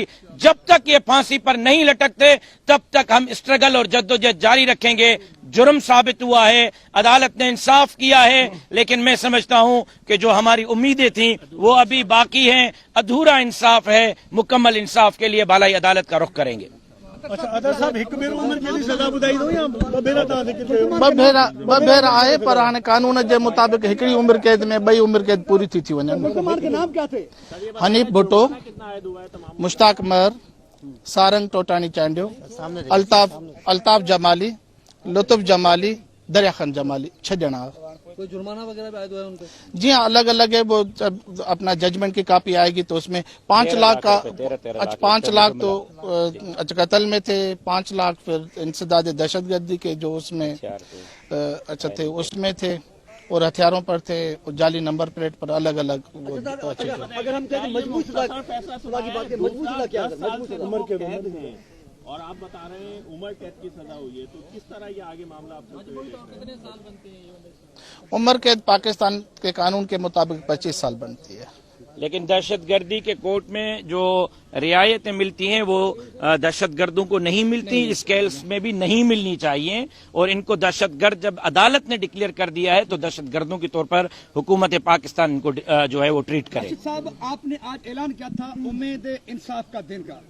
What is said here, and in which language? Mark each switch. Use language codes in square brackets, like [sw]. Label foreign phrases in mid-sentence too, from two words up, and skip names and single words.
[ur] جب تک یہ پھانسی پر نہیں لٹکتے تب تک ہم سٹرگل اور جدوجہد جاری رکھیں گے. جرم ثابت ہوا ہے، عدالت نے انصاف کیا ہے، لیکن میں سمجھتا ہوں کہ جو ہماری امیدیں تھی وہ ابھی باقی ہیں. ادھورا انصاف ہے، مکمل انصاف کے لیے بالائی عدالت کا رخ کریں گے. اچھا، ادر صاحب, [sd] हिक भेरो उम्र के लिए सजा ॿुधाई दो या ॿ भेरा तव्हां खे ॿ भेरा आहे, पर हाणे कानून जे मुताबिक़ हिकिड़ी उम्र कैद में 2 उम्र कैद पूरी थी वञनि। [ur] مسلمان کے نام کیا تھے? [sd] हनीफ भुट्टो, मुश्ताक मर, सारंग टोटानी चांडियो, अल्ताफ जमाली, लुत्फ जमाली, दरिया खान जमाली, 6 ॼणा। [ur] کوئی جرمانہ وغیرہ بھی آیا ہے ان کے? جی ہاں، الگ الگ ہے. وہ اپنا ججمنٹ کی کاپی آئے گی تو اس میں 5 لاکھ کا، اچھا 5 لاکھ تو اچھا قتل میں تھے، 5 لاکھ پھر انسداد دہشت گردی کے جو اس میں اچھا تھے اس میں تھے، اور ہتھیاروں پر تھے، اور جعلی [en] number plate [ur] پر الگ الگ. اگر ہم کہیں مضبوط سزا کی بات کریں، مضبوط سزا کیا ہے? عمر کے اور آپ بتا رہے ہیں عمر قید کی سزا ہوئی ہے، تو کس طرح یہ آگے معاملہ آپ کتنے سال بنتے ہیں? عمر قید پاکستان کے قانون کے مطابق 25 سال بنتی ہے. لیکن دہشت گردی کے کوर्ट میں جو رعایتیں ملتی ہیں وہ دہشت گردوں کو نہیں ملتی، اس کیس میں بھی نہیں ملنی چاہیے، اور ان کو دہشت گرد جب عدالت نے ڈکلیئر کر دیا ہے تو دہشت گردوں کے طور پر حکومت پاکستان ان کو جو ہے وہ ٹریٹ کرے. راشد صاحب، آپ نے آج اعلان کیا تھا امید انصاف کا دن کا،